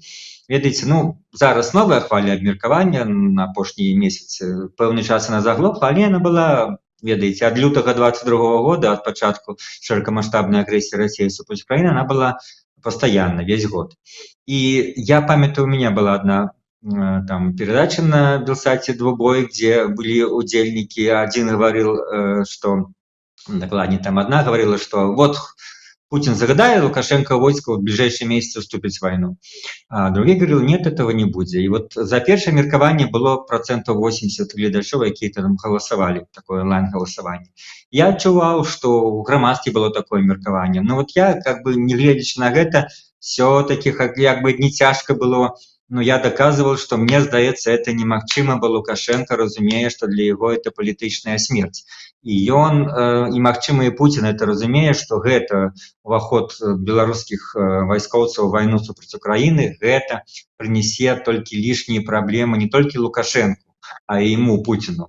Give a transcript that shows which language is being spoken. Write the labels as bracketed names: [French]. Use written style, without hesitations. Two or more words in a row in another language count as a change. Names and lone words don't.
[Belarusian] Ведаеце, ну, зараз новая хваля абмеркавання на апошнія месяцы. Пэўны час яна заглохла, але яна была, ведаеце, ад лютага 22-го года, ад пачатку шырокамаштабнай агрэсіі Расіі супраць Украіны, [Russian] она была [Belarusian] пастаянна, [Russian] весь год. [Belarusian] І я памятаю, [Russian] у меня была одна там передача на Белсаце «Двубой», где были удзельники. Один говорил, что, докладнее, там одна говорила, что вот Путин загадает, Лукашенко войско в ближайшие месяцы вступит в войну. А другие говорили, нет, этого не будет. И вот за первое меркование было 80% глядачов, которые там голосовали, такое онлайн-голосование. Я отчувал, что в громадстве было такое меркование. Но вот я, как бы, не глядячи на это, все-таки [Belarusian] як бы не цяжка было, [Russian] но я доказывал, что мне здаецца это немагчыма, бо Лукашенко разумее, что для яго это [Belarusian] палітычная смерць. І ён і магчыма і Путін это разумее, што гэта уваход беларускіх вайскоўцаў у вайну супраць Украіны, гэта прынесе толькі лішнія праблемы не толькі Лукашенко, а і ему Путіну.